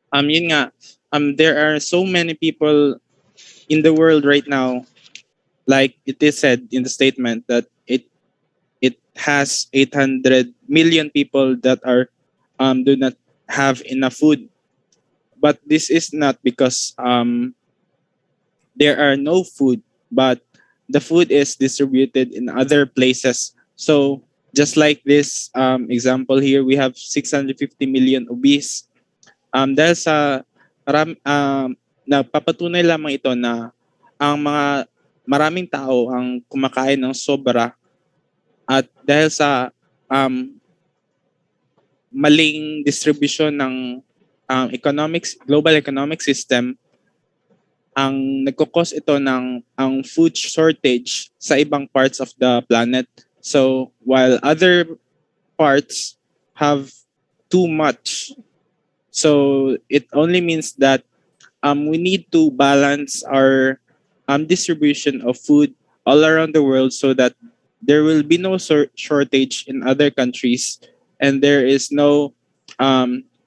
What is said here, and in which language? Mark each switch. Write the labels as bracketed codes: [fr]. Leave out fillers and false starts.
[tl] Yun nga. [en] There are so many people in the world right now, like it is said in the statement that it has 800 million people that are do not have enough food. But this is not because there are no food, but the food is distributed in other places. So just like this example here, we have 650 million obese. [tl] Dahil sa nagpapatunay lamang ito na ang maraming tao ang kumakain ng sobra at dahil sa um, maling distribution ng [en] global economic system, [tl] ang nagkukos ito ng ang food shortage sa ibang [en] parts of the planet. So while other parts have too much, so it only means that we need to balance our distribution of food all around the world so that there will be no shortage in other countries and there is no um,